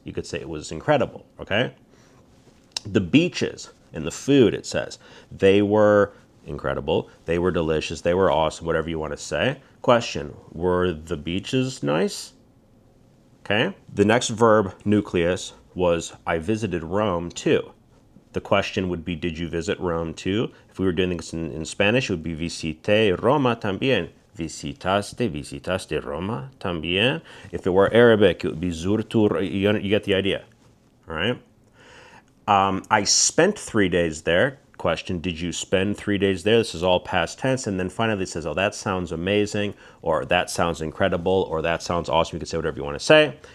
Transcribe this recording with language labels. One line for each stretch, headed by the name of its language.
English: You could say it was incredible, okay? The beaches and the food, it says, they were incredible, they were delicious, they were awesome, whatever you want to say. Question, were the beaches nice? Okay. The next verb nucleus was I visited Rome too. The question would be, did you visit Rome too? If we were doing this in Spanish, it would be
Spanish: visité Roma también. Visitaste Roma también.
English: If it were Arabic, it would be zurtu. You get the idea, all right? I spent 3 days there. Question, did you spend 3 days there? This is all past tense. And then finally it says, oh, that sounds amazing, or that sounds incredible, or that sounds awesome. You can say whatever you want to say.